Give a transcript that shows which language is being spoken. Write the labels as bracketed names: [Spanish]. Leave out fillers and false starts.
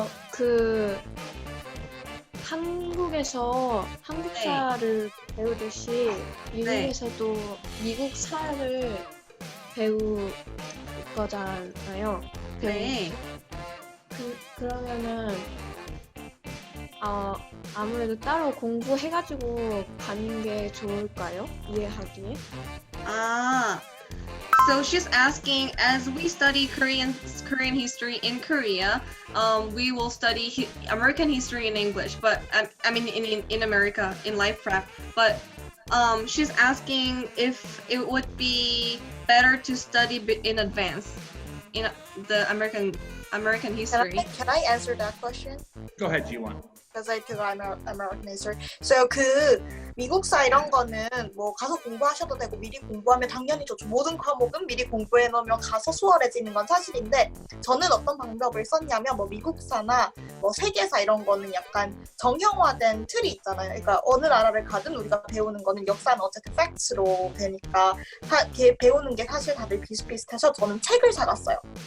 [Korean] 그 한국에서 한국사를 배우듯이 미국에서도 미국사를 배울 거잖아요. 네. 그러면은 아무래도 따로 공부해가지고 가는 게 좋을까요? 이해하기에? [English] So she's asking, as we study Korean history in Korea, we will study American history in English, but I mean in America in life prep. But she's asking if it would be better to study in advance in the American history. Can I answer that question? Go ahead, G1. Because I took American history. So [Korean] 그 미국사 이런 거는 뭐 가서 공부하셔도 되고 미리 공부하면 당연히 좋죠. 모든 과목은 미리 공부해 놓으면 가서 수월해지는 건 사실인데 저는 어떤 방법을 썼냐면 뭐 미국사나 뭐 세계사 이런 거는 약간 정형화된 틀이 있잖아요. 그러니까 어느 나라를 가든 우리가 배우는 거는 역사는 어쨌든 팩트로 되니까 배우는 게 사실 다들 비슷비슷해서 저는 책을 사갔어요.